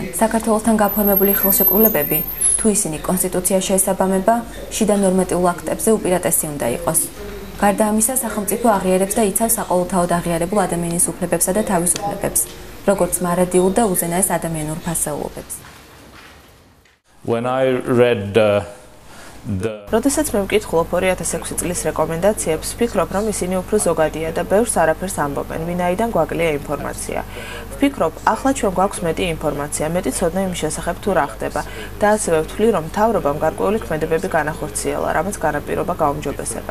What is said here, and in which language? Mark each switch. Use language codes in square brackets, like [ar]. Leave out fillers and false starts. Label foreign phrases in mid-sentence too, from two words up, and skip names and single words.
[ka] საქართველოსთან გაფორმებული ხელშეკრულებები, თუ ისინი კონსტიტუციაში შეესაბამება, შიდა ნორმატიულ აქტებზე უპირატესი უნდა იყოს. გარდა ამისა, სახელმწიფო აღიარებს და იცავს საყოველთაოდ აღიარებულ ადამიანის უფლებებსა და თავისუფლებებს, როგორც მარადიულ და უზენაეს ადამიანურ ფასეულობებს. [en] When I read [ka] როდესაც მე ვკითხულობ 2006 წლის რეკომენდაციებს, ვფიქრობ, რომ ისინი უფრო ზოგადია და ბევრს არაფერს ამბობენ, ვინაიდან გვაკლია ინფორმაცია. ვფიქრობ, ახლა ჩვენ გვაქვს მეტი ინფორმაცია, მეტი ცოდნა იმის შესახებ თუ რა ხდება და ასევე ვთვლი, რომ მთავრობამ გარკვეული ქმედებები განახორციელა, რამაც განაპირობა გაუმჯობესება.